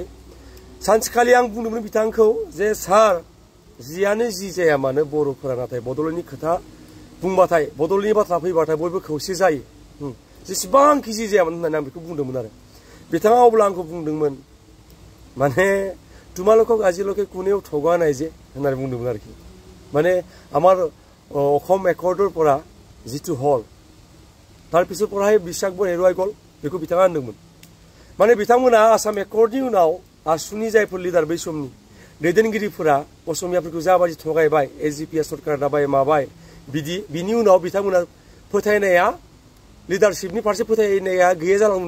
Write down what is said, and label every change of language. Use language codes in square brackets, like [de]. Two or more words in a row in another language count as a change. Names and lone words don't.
[brx] सानसेखालि आं बुंदोंमोन बिथांखौ जे सार, जियानो जि जाया मानो बर'फोरा नाथाय बड'लेण्डनि खोथा बुंबाथाय, बड'लेण्डनि बाथ्रा फैबाथाय बयबो खौसे जायो, जेसेबांखि जि जायामोन होननानै आं बेखौ बुंदोंमोन आरो। बिथाङा अब्ला आंखौ बुंदोंमोन, माने [as] তোমালোকক আজিলৈকে কোনেও ঠগোৱা নাই যে [brx] होननानै बुंदोंमोन आरोखि। [as] माने আমাৰ অসম একৰ্ডৰ পৰা যিটো হ'ল, তাৰ পিছৰ পৰা বিশ্বাসকো হেৰুৱাই গ'ল, [brx] बेखौ बिथाङा होनदोंमोन। माने बिथांमोना आसाम एकर्डनि उनाव आसुनि जायफोर लिडार बै समनि दैदेनगिरिफोरा असमियाफोरखौ जाबादि थगायबाय, एजिपि सरकार दाबाय माबाय, बिनि उनाव बिथांमोना फोथायनाया, लिडारशिपनि फारसे फोथायनाया गैया जालांदोंमोन।